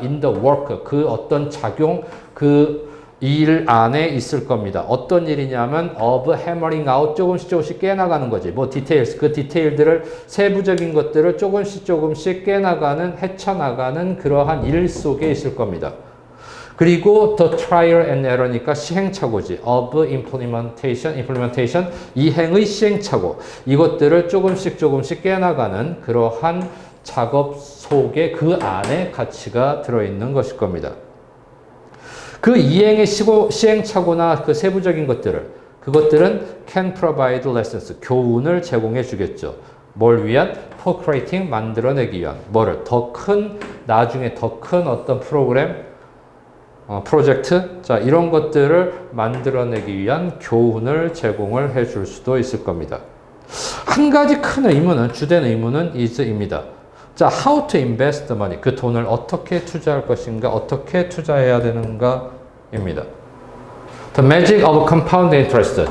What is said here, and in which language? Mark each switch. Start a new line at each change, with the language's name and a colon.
English: in the work,
Korean: 그 어떤 작용, 그 일 안에 있을 겁니다. 어떤 일이냐면
English: of hammering out,
Korean: 조금씩 깨나가는 거지. 뭐 details, 그 디테일들을, 세부적인 것들을 조금씩 깨나가는, 헤쳐나가는 그러한 일 속에 있을 겁니다. 그리고
English: the trial and error
Korean: 니까 시행착오지.
English: of implementation,
Korean: 이행의 시행착오. 이것들을 조금씩 깨나가는 그러한 작업 속에, 그 안에 가치가 들어있는 것일 겁니다. 그 이행의 시행착오나 그 세부적인 그것들은
English: can provide lessons,
Korean: 교훈을 제공해 주겠죠. 뭘 위한?
English: for creating,
Korean: 만들어내기 위한. 뭐를? 나중에 더 큰 어떤 프로그램, 프로젝트, 자, 이런 것들을 만들어내기 위한 교훈을 제공을 해 줄 수도 있을 겁니다. 한 가지 큰 의문은, 주된 의문은 is입니다.
English: 자, how to invest the money.
Korean: 그 돈을 어떻게 투자할 것인가, 어떻게 투자해야 되는가입니다.
English: The magic of compound interest.